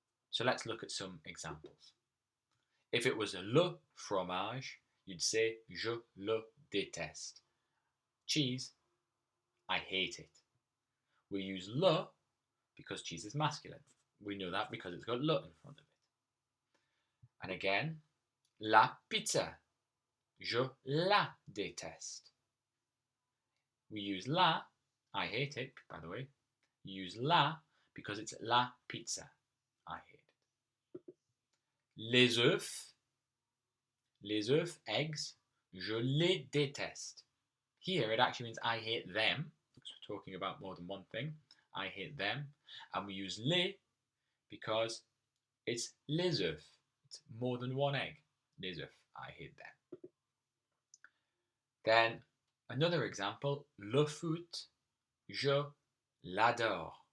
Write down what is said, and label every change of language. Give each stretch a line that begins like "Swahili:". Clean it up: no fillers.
English: So let's look at some examples. If it was le fromage, you'd say
French: je le déteste.
English: Cheese, I hate it. We use le because cheese is masculine. We know that because it's got le in front of it. And again,
French: la pizza, je la déteste.
English: We use la, I hate it, by the way. You use la because it's la pizza, I hate it.
French: Les œufs, eggs, je les déteste.
English: Here it actually means I hate them, because we're talking about more than one thing. I hate them. And we use les because it's les œufs. It's more than one egg. Les œufs, I hate them. Then another example,
French: le foot, je l'adore.